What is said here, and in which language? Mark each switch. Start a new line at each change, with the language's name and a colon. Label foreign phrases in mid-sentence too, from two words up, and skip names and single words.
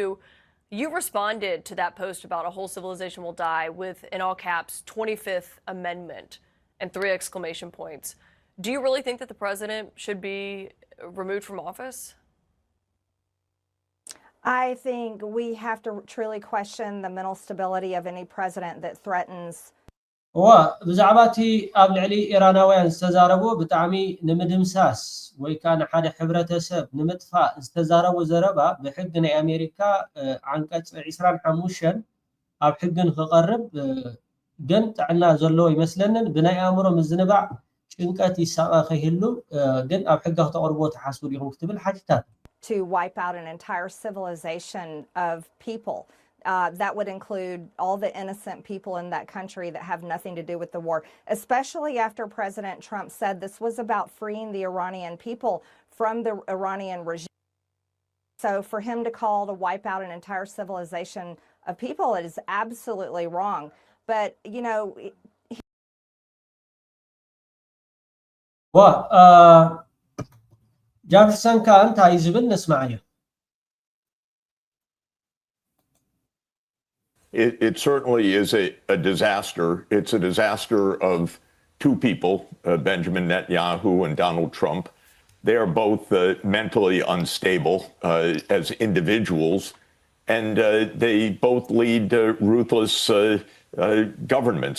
English: You responded to that post about a whole civilization will die with, in all caps, 25th Amendment and 3 exclamation points. Do you really think that the president should be removed from office? I think we have to truly question the mental stability of any president that threatens.
Tigrinya: ብዛዕባ እቲ ኣብ ልዕሊ ኢራናውያን ዝተዛረቡ ብጣዕሚ ንምድምሳስ ወይ ከዓ ንሓደ ሕብረተሰብ ንምጥፋእ ዝተዛረቡ ዘረባ ብሕጊ ናይ ኣሜሪካ ዓንቀጽ 25 ኣብ ሕጊ ንክቐርብ ግን ጥዕና ዘለዎ ይመስለንን ብናይ ኣእምሮ ምዝንባዕ ጭንቀት ይሳቀ ከይህሉ ግን ኣብ ሕጊ ክተቕርቦ ተሓስቡ ዲኹም ክትብል ሓቲታት
English: to wipe out an entire civilization of people. That would include all the innocent people in that country that have nothing to do with the war, especially after President Trump said this was about freeing the Iranian people from the Iranian regime. So for him to call to wipe out an entire civilization of people, it is absolutely wrong. But, جافرسون كان تايزبل نسمع عليه. It certainly is a disaster. It's a disaster of two people, Benjamin Netanyahu and Donald Trump. They are both mentally unstable as individuals, and they both lead ruthless governments.